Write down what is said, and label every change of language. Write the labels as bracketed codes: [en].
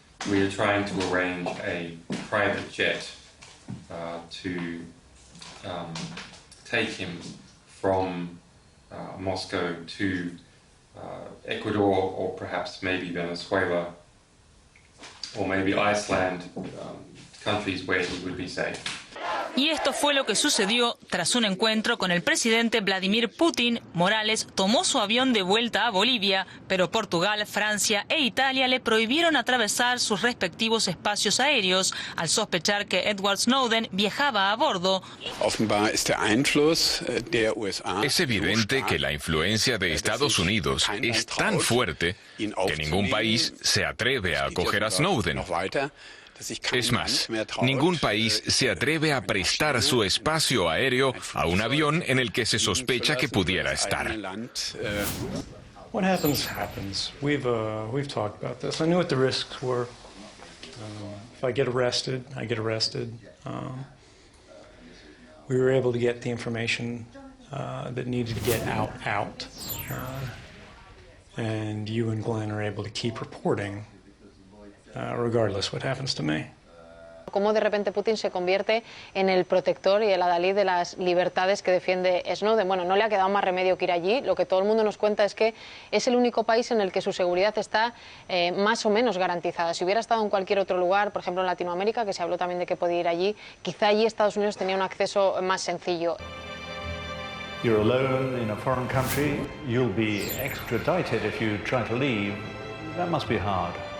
[en] We are trying to arrange a private jet to take him from Moscow to Ecuador, or perhaps maybe Venezuela, or maybe Iceland, countries where he would be safe. [es] Y esto fue lo que sucedió tras un encuentro con el presidente Vladimir Putin. Morales tomó su avión de vuelta a Bolivia, pero Portugal, Francia e Italia le prohibieron atravesar sus respectivos espacios aéreos al sospechar que Edward Snowden viajaba a bordo. Es evidente que la influencia de Estados Unidos es tan fuerte que ningún país se atreve a acoger a Snowden. Es más, ningún país se atreve a prestar su espacio aéreo a un avión en el que se sospecha que pudiera estar. [en] What happens, happens. We've talked about this. I knew what the risks were. If I get arrested, I get arrested. We were able to get the information that needed to get out. And you and Glenn are able to keep reporting, regardless what happens to me. [es] Cómo de repente Putin se convierte en el protector y el adalid de las libertades que defiende Snowden. Bueno, no le ha quedado más remedio que ir allí. Lo que todo el mundo nos cuenta es que es el único país en el que su seguridad está más o menos garantizada. Si hubiera estado en cualquier otro lugar, por ejemplo en Latinoamérica, que se habló también de que podía ir allí, quizá allí Estados Unidos tenía un acceso más sencillo. [en] You're alone in a foreign country. You'll be extradited if you try to leave. That must be hard.